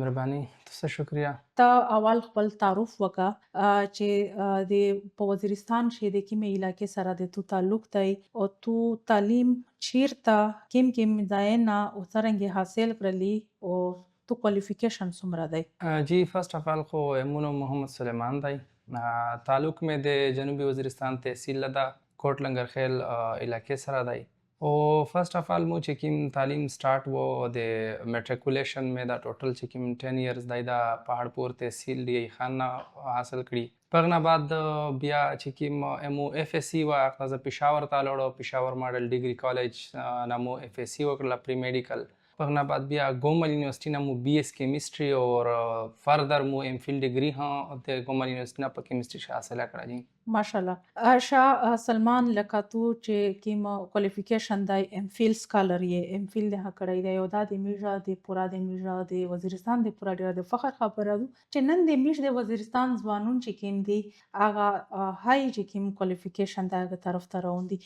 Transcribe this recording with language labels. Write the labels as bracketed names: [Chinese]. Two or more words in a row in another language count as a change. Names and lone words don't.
[Pashto] مهرباني، تاسو شکریا. تا اول خپل تعارف وکا چې د په وزیرستان شې د کومې علاقې سره د تو تعلق دی او تو تعلیم چیرته کوم ځاینا او څنګه حاصل کړلی او تو کوالیفیکیشن څومره دی؟ جی [English] first of all [Pashto] خو امونو محمد سلیمان دی. تعلق میں د جنوبی وزیرستان تحصیل لدا کوٹ لنگر خیل علاقې سره دی. او [English] first of all [Pashto] مو چې کوم تعلیم سٹارټ وو د میټریکولیشن میں دا ټوټل چې کوم 10 ایئرز دی دا پہاڑپور تحصیل دی خان حاصل کړي. پغنا بعد بیا چې کوم امو اف اس سی وا اخذ پېښور ته لاړو. پېښور ماډل ډیګري کالج نامو اف اس سی وکړه [English] pre-medical. [Pashto] پغنا بعد بیا گومل یونیورسٹی نا مو [English] BS Chemistry [Pashto] اور فردر مو [English] MPhil degree [Pashto] ہاں تے گومل یونیورسٹی نا په کیمسٹری حاصل کړه جی. ماشاءالله. شاه سلمان لکه تو چې کوم کوالیفیکیشن دی [English] MPhil scholar [Pashto] یې ایم فل ده کړی دی او دا د میژه د پورا د میژه د وزیرستان د پورا ډیر د فخر خبره ده چې نن د میژه د وزیرستان ځوانون چې کوم دي هغه هاي چې کوم کوالیفیکیشن دغه طرف ته روان دي.